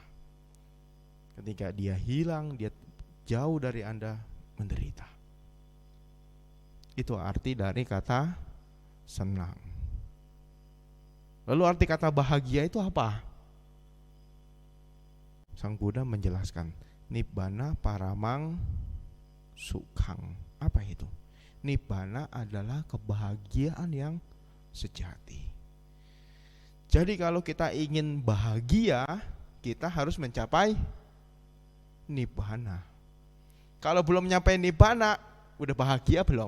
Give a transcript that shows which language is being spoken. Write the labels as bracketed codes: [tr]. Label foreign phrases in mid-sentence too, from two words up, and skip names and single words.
[id] Ketika dia hilang, dia jauh dari Anda, menderita. Itu arti dari kata senang. Lalu arti kata bahagia itu apa? Sang Buddha menjelaskan, [pi] Nibbana paramang sukhang. [id] Apa itu? Nibbana adalah kebahagiaan yang sejati. Jadi kalau kita ingin bahagia, kita harus mencapai Nibbana. Kalau belum nyampe Nibbana, udah bahagia belum?